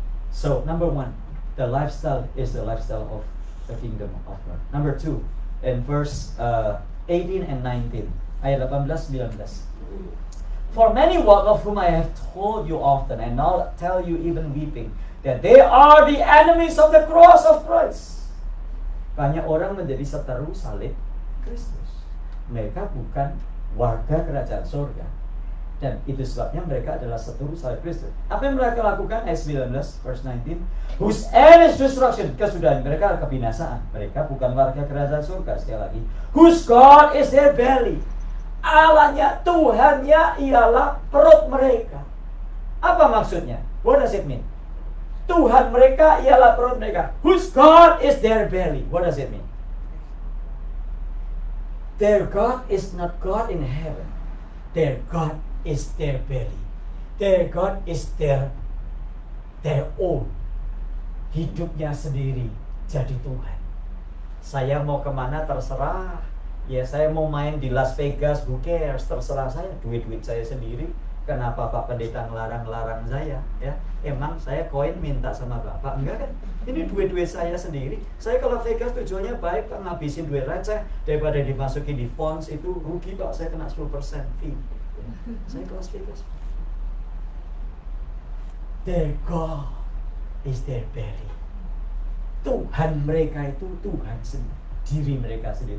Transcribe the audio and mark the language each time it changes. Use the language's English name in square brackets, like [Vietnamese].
[English] So, number one, the lifestyle is the lifestyle of the kingdom of God. Number two, in verse 18 and 19, [Indonesian] ayat 18-19. [English] For many walk of whom I have told you often, and now tell you even weeping, that they are the enemies of the cross of Christ. [Indonesian] Banyak orang menjadi seteru salib Kristus. Mereka bukan warga kerajaan surga. Dan itu sebabnya mereka adalah seteru salib Kristus. Apa yang mereka lakukan? Ayat 19, [English] verse 19. Whose end is destruction. [Indonesian] Kesudahan mereka kebinasaan. Mereka bukan warga kerajaan surga. Sekali lagi. [English] Whose God is their belly. [Indonesian] Allahnya, Tuhannya ialah perut mereka. Apa maksudnya? [English] What does it mean? [Indonesian] Tuhan mereka ialah perut mereka. [English] Whose God is their belly. What does it mean? Their God is not God in heaven. Their God is their belly. Their God is their own. [Indonesian] Hidupnya sendiri jadi Tuhan. Saya mau kemana terserah. Ya saya mau main di Las Vegas, [English] who cares, [Indonesian] terserah saya. Duit-duit saya sendiri. Kenapa Pak Pendeta ngelarang-larang saya? Ya, emang saya koin minta sama Bapak? Enggak kan? Ini duit-duit saya sendiri. Saya kalau Vegas tujuannya baik, Pak, ngabisin duit receh daripada dimasukin di funds itu rugi, Pak. Saya kena 10% fee. Ya, saya ke Las Vegas. [English] Their God is their belly. [Indonesian] Tuhan mereka itu Tuhan sendiri, diri mereka sendiri.